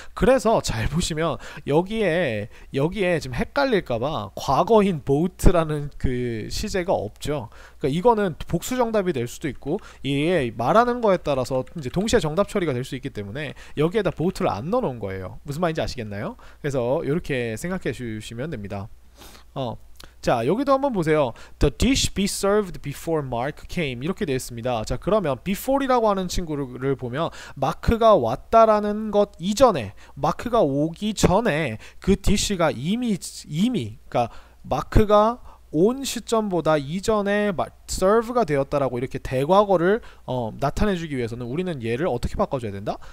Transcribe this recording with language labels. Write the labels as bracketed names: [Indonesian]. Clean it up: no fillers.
[Korean] 그래서 잘 보시면 여기에 지금 헷갈릴까봐 과거인 boat라는 그 시제가 없죠. 그러니까 이거는 복수 정답이 될 수도 있고 이게 말하는 거에 따라서 이제 동시에 정답 처리가 될 수 있기 때문에 여기에다 boat를 안 넣어놓은 거예요. 무슨 말인지 아시겠나요? 그래서 이렇게 생각해 주시면 됩니다. 자 여기도 한번 보세요. [English] The dish be served before Mark came [Korean] 이렇게 되어 있습니다. 자 그러면 before이라고 하는 친구를 보면 마크가 왔다라는 것 이전에 마크가 오기 전에 그 dish가 이미 그러니까 마크가 온 시점보다 이전에 serve가 되었다라고 이렇게 대과거를 나타내주기 위해서는 우리는 얘를 어떻게 바꿔줘야 된다?